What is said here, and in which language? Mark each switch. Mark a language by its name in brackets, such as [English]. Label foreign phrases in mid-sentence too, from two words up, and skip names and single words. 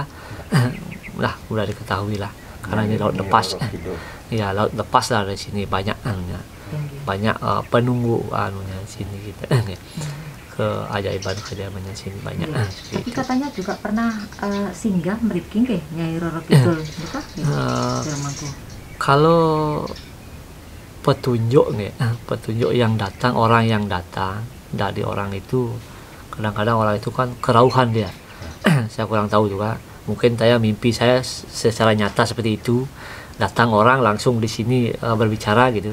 [Indonesian] udah diketahui lah, karena ini laut lepas. Ya, laut lepas lah dari sini banyak penunggu anunya sini kita. Keajaiban-keajaibannya sini banyak. Tapi katanya juga pernah singgah [Balinese] mriki nggih [Indonesian] Nyai Roro Kidul, betul? Kalau petunjuk nih, petunjuk yang datang, orang yang datang dari orang itu. Kadang-kadang orang itu kan kerauhan dia. Saya kurang tahu juga, mungkin saya mimpi saya secara nyata seperti itu, datang orang langsung di sini berbicara gitu.